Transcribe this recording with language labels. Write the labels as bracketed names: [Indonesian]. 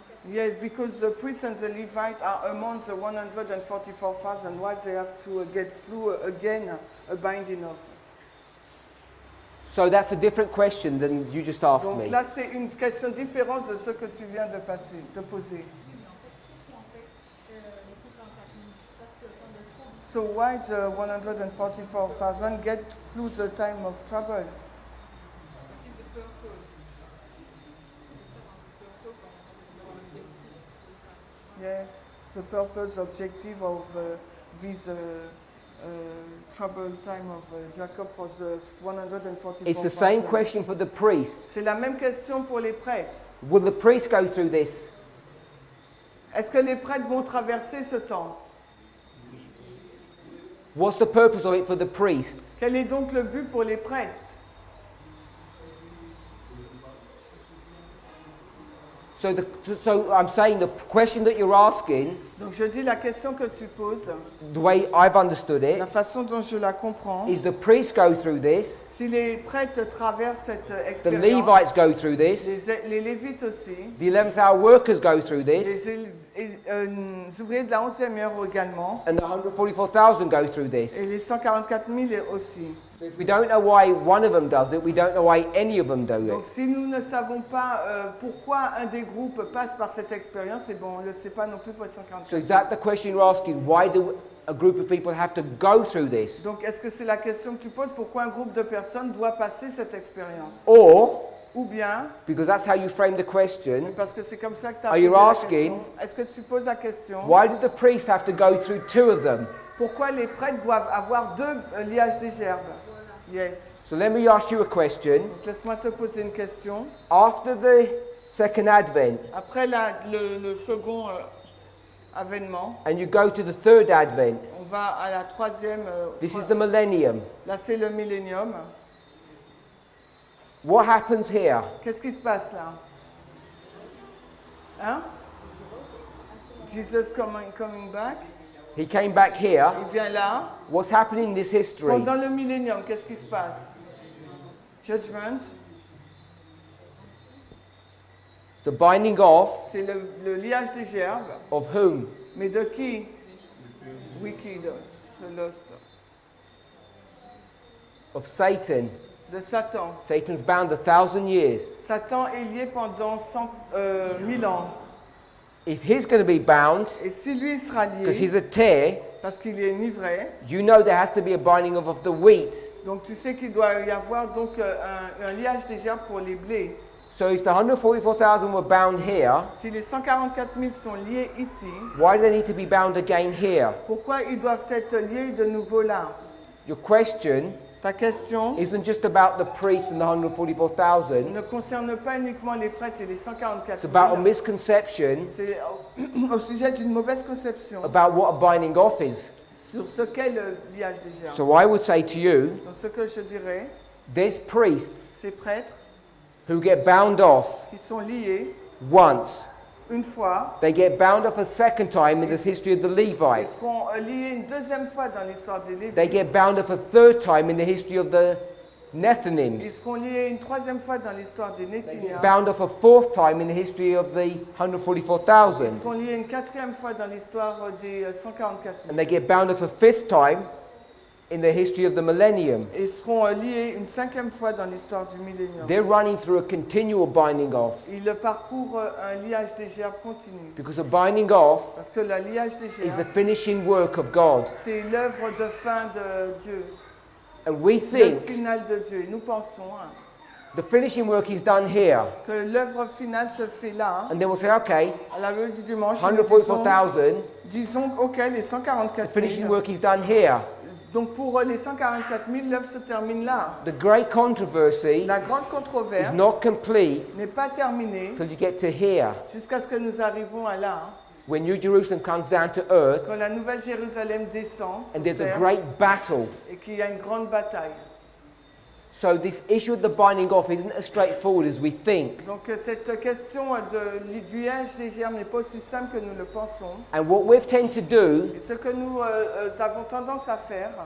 [English] Yes, because the priests and the Levites are among the 144,000. Why they have to get through again a binding off? So that's a different question than you just asked [French] Donc [English] me. [French] là, c'est une question différente de ce que tu viens de poser. [English] So why the 144,000 get through the time of trouble? Yeah, the purpose, objective of this troubled time of Jacob for the 144,000. It's the same question for the priests. [French] C'est la même question pour les prêtres. [English] Will the priests go through this? [French] Est-ce que les prêtres vont traverser ce temps? [English] What's the purpose of it for the priests? [French] Quel est donc le but pour les prêtres? [English] So I'm saying the question that you're asking, [French] Donc je dis la question que tu poses, [English] the way I've understood it, [French] la façon dont je la comprends, [English] is the priests go through this, [French] si les prêtres traversent cette [English] the [French] expérience, [English] Levites go through this, [French] les Lévites aussi, [English] the 11th hour workers go through this, [French] les ouvriers de la 11e heure également, [English] and the 144,000 go through [French] et [English] this. [French] les 144 000 aussi. [English] So if we don't know why one of them does it, we don't know why any of them do [French] Donc [English] it. [French] si nous ne savons pas pourquoi un des groupes passe par cette expérience, et bon, on ne le sait pas non plus pour les 144 [English] So [French] 000. [English] is that the question you're asking? Why do a group of people have to go through this? [French] Donc est-ce que c'est la question que tu poses, pourquoi un groupe de personnes doit passer cette expérience? [English] Or, [French] Ou bien, [English] because that's how you frame the question, [French] parce que c'est comme ça que tu as [English] Are [French] posé [English] you [French] la [English] asking, [French] question, est-ce que tu poses la question, [English] why did the priest have to go through two of them? [French] pourquoi les prêtres doivent avoir deux liages des gerbes? [English] Yes. So let me ask you a question. [French] Donc laisse-moi te poser une question. [English] After the second advent, [French] Après le second avènement, [English] and you go to the third advent. [French] on va à la troisième. [English] This is the millennium. [French] Là, c'est le millénium. [English] What happens here? [French] Qu'est-ce qui se passe là? Hein? [English] Jesus coming back. He came back here. [French] Il vient là. [English] What's happening in this history? [French] Pendant le millénium, qu'est-ce qui se passe? [English] Judgment. It's the binding off [French] C'est le liage des gerbes. [English] of whom? [French] Mais de qui? [English] Wicked. The lost. Of Satan. [French] De Satan. [English] Satan's bound 1,000 years. [French] Satan est lié pendant 1000 ans. [English] If he's going to be bound, [French] Et si lui sera [English] because he's [French] lié, [English] a tear, [French] parce qu'il est enivré, [English] you know there has to be a binding off of the wheat. [French] donc tu sais qu'il doit y avoir donc un liage des gerbes pour les blés. [English] So if the 144,000 were bound here, [French] Si les 144 000 sont liés ici, [English] why do they need to be bound again here? [French] pourquoi ils doivent être liés de nouveau là? [English] Your question [French] Ta question [English] isn't just about the priests and the 144,000. [French] ne concerne pas uniquement les prêtres et les [English] It's about a [French] 000. [English] misconception [French] C'est au sujet d'une mauvaise conception [English] about what a binding off is. [French] sur ce qu'est le liage des gerbes. [English] So I would say to you, [French] Donc ce que je dirais, [English] there's priests [French] ces prêtres [English] who get bound off [French] qui sont liés [English] once. [French] une fois, [English] They get bound off a second time in the history of the [French] ils [English] Levites. [French] seront liés une deuxième fois dans l'histoire des [English] They [French] Lévites. [English] get bound off a third time in the history of the [French] Ils [English] Nethinims. [French] seront liés une troisième fois dans l'histoire des [English] They get [French] Néthiniens. [English] bound off a fourth time in the history of the [French] Ils [English] 144,000. [French] seront liés une quatrième fois dans l'histoire des 144 000. [English] And they get bound off a fifth time in the history of the millennium. [French] Et ils seront liés une cinquième fois dans l'histoire du millénium. [English] They're running through a continual binding off. [French] Ils parcourent un liage des gerbes continu. [English] Because a binding off [French] Parce que le liage des [English] is the [French] gerbes, [English] finishing work of God. [French] c'est l'œuvre de fin de Dieu. [English] And we [French] Le [English] think [French] final de Dieu. Et nous pensons [English] the finishing work is done here. [French] que l'œuvre finale se fait là. [English] And then we'll say, okay, [French] À la veille du dimanche, nous disons, [English] 144,000, [French] disons, ok, les [English] the [French] 144 [English] finishing [French] 000. [English] work is done here. [French] Donc pour les 144 000, l'œuvre se termine là. [English] The great controversy [French] La grande [English] is [French] controverse [English] not complete [French] n'est pas terminée [English] till you get to here. [French] jusqu'à ce que nous arrivons à là. [English] When New Jerusalem comes down to earth [French] Quand la nouvelle Jérusalem descend sur [English] and there's a [French] terre [English] great battle. [French] et qu'il y a une grande bataille. [English] So this issue of the binding off isn't as straightforward as we think. [French] Donc cette question du liage des gerbes n'est pas aussi simple que nous le pensons. [English] And what we tend to do, [French] Et ce que nous avons tendance à faire,